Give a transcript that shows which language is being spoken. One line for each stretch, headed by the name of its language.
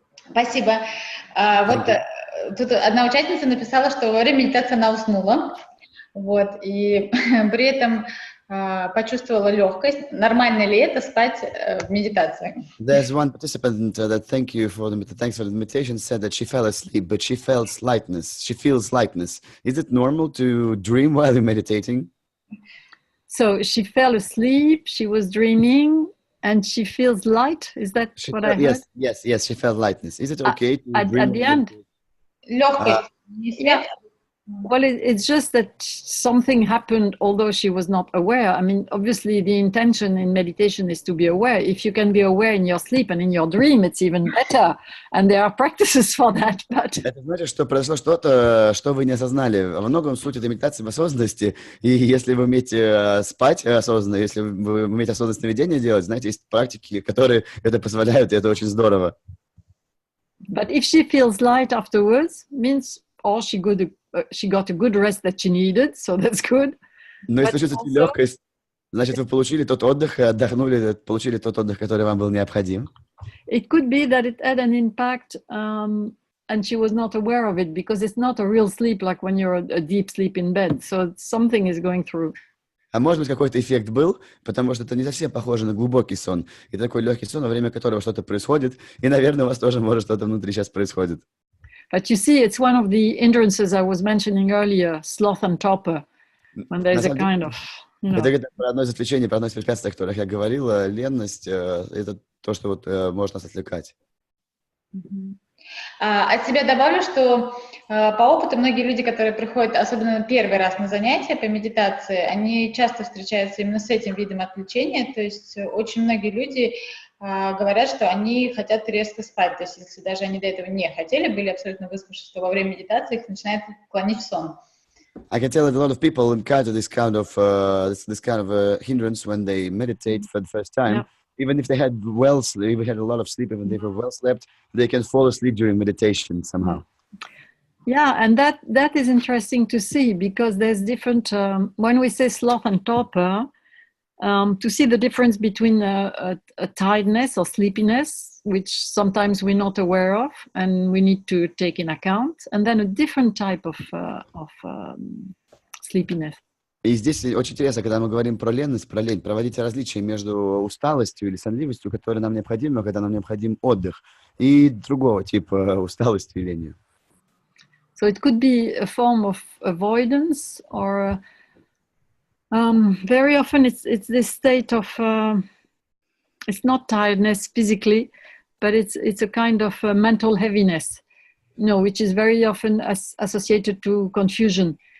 Russian: Спасибо. Вот тут одна участница написала, что во время медитации она уснула, и при этом почувствовала легкость. Нормально ли это спать в медитации?
English: There's one participant that thanks for the meditation said that she fell asleep, but she felt lightness. She feels lightness. Is it normal to dream while you're meditating? So she fell asleep. She was dreaming, and she feels light. Is that what I heard? Yes. She felt lightness. Is it okay to dream? At the end?
Russian: Легкость.
English: Well, it's just that something happened, although she was not aware. I mean, obviously, the intention in meditation is to be aware. If you can be aware in your sleep and in your dream, it's even better. And there are practices for that. But
Russian: это значит, что произошло что-то, что вы не осознали. Во многом суть этой медитации в осознанности. И если вы умеете спать осознанно, если вы умеете осознанное сновидение делать, знаете, есть практики, которые это позволяют, и это очень здорово.
English: But if she feels light afterwards, means she got a good rest that she needed, so that's good.
Russian: Но если чувствуете легкость, значит, вы получили тот отдых и отдохнули, получили тот отдых, который вам был необходим.
English: It could be that it had an impact, and she was not aware of it, because it's not a real sleep like when you're a deep sleep in bed. So something is going through.
Russian: А может быть, какой-то эффект был, потому что это не совсем похоже на глубокий сон. И такой легкий сон, во время которого что-то происходит, и, наверное, у вас тоже может что-то внутри сейчас происходит.
English: But you see, it's one of the hindrances I was mentioning earlier, sloth and torpor, when there's a kind of,
Russian: Это одно из отвлечений, одно из препятствий, о которых я говорила, ленность, это то, что может нас отвлекать. От себя добавлю, что по опыту многие люди, которые приходят, особенно первый раз на занятия по медитации, они часто встречаются именно с этим видом отвлечения, то есть очень многие люди говорят, что они хотят резко спать. То есть если даже они до этого не хотели, были абсолютно выспавшись, то во время медитации их начинает клонить в сон.
English: I can tell that a lot of people encounter this kind of hindrance when they meditate for the first time. Yeah. Even if they had had a lot of sleep, even if they were well slept, they can fall asleep during meditation somehow. Yeah, and that is interesting to see, because there's different, when we say sloth and torpor, to see the difference between a tiredness or sleepiness, which sometimes we're not aware of and we need to take in account, and then a different type of sleepiness.
Russian: И здесь очень интересно, когда мы говорим про ленность, про лень, проводить различия между усталостью или сонливостью, которая нам необходима, когда нам необходим отдых, и другого типа усталости и ленью.
English: So it could be a form of avoidance, or very often it's this state of it's not tiredness physically, but it's a kind of mental heaviness, which is very often associated to confusion.